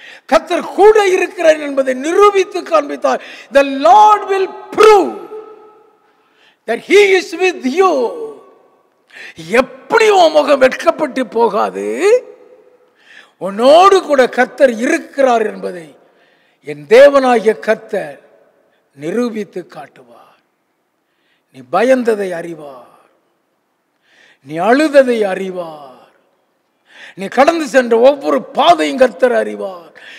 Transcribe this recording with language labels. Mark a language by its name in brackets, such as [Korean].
[Tamil] கர்த்தர் கூட இருக்கிறார் என்பதை நிரூபித்து காண்பித்தார். [English] The Lord will prove that he is with you. [Tamil] எப்படி உன் முகம் வெட்கப்பட்டு போகாது, உன்னோடு கூட கர்த்தர் இருக்கிறார் என்பதை என் தேவனாகிய கர்த்தர் நிரூபித்து காட்டுவார். நீ பயந்ததை அறிவார், நீ அழுததை அறிவார், நீ கடந்து சென்ற ஒவ்வொரு பாதையும் கர்த்தர் அறிவார்.